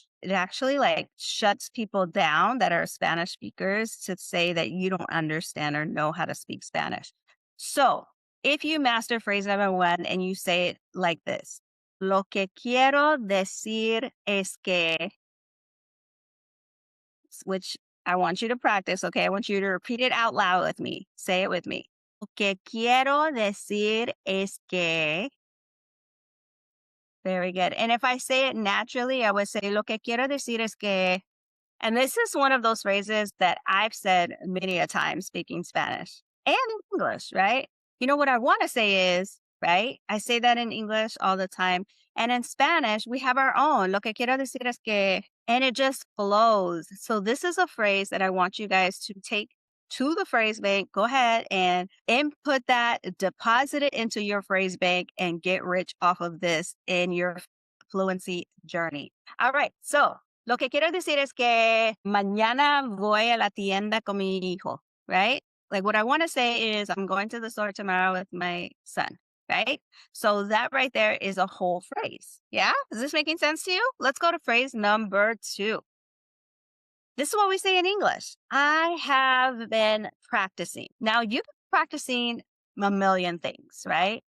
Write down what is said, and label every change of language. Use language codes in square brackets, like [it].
[en] it actually like shuts people down that are Spanish speakers to say that you don't understand or know how to speak Spanish. So if you master phrase number one and you say it like this, [es] lo que quiero decir es que, [en] which I want you to practice, okay? I want you to repeat it out loud with me. Say it with me. [es] Lo que quiero decir es que. [en] Very good. And if I say it naturally, I would say, [es] lo que quiero decir es que. [en] And this is one of those phrases that I've said many a time speaking Spanish and English, right? You know what I want to say is, right? I say that in English all the time. And in Spanish, we have our own. [es] Lo que quiero decir es que, [en] and it just flows. So this is a phrase that I want you guys to take to the phrase bank. Go ahead and input that, deposit it into your phrase bank, and get rich off of this in your fluency journey. All right. [es] So lo que quiero decir es que mañana voy a la tienda con mi hijo, right? [en] Like what I want to say is I'm going to the store tomorrow with my son, right? So that right there is a whole phrase. Yeah? Is this making sense to you? Let's go to phrase number two. This is what we say in English. I have been practicing. Now, you've been practicing a million things, right?